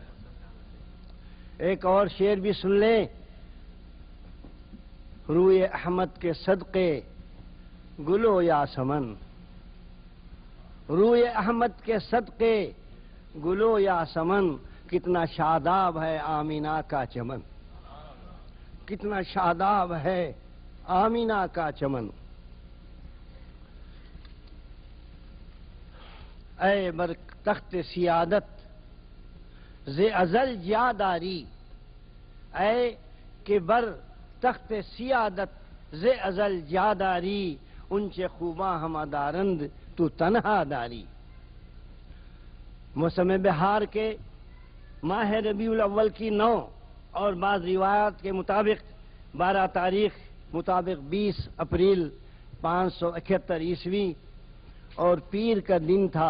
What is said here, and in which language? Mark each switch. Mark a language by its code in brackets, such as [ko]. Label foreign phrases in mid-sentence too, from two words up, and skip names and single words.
[ur] ایک اور شعر بھی سن لیں، روئے احمد کے صدقے گلو یا سمن، روئے احمد کے صدقے گلو یا سمن، کتنا شاداب ہے آمینہ کا چمن، کتنا شاداب ہے آمینہ کا چمن۔ [fa] اے بر تخت سیادت ز ازل جاداری، اے کہ بر تخت سیادت ز ازل جاداری، انچے خوباں ہمہ دارند تو تنہا داری۔ [ur] موسم بہار کے ماہ ربیع الاول کی 9 اور بعض روایات کے مطابق 12 تاریخ مطابق 20 اپریل 571 عیسوی اور پیر کا دن تھا۔